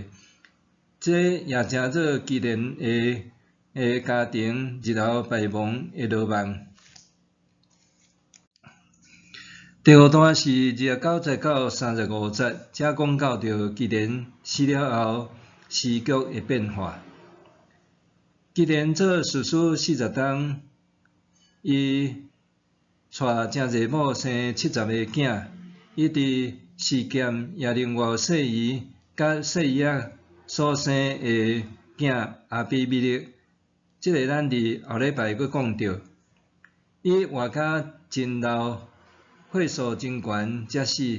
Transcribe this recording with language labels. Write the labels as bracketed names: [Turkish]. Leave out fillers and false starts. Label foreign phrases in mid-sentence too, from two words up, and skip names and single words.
[Min Nan Chinese] 这也诚做基甸的家庭日后败亡的落网。第5段是29节到35节，遮讲到着基甸死了后时局的变化。基甸做士师40冬，伊带真济某生70个囝，伊伫示剑也另外细姨甲细姨仔所生的囝阿比米勒，即个咱伫后礼拜佫讲到，伊活甲真老，岁数真悬才死。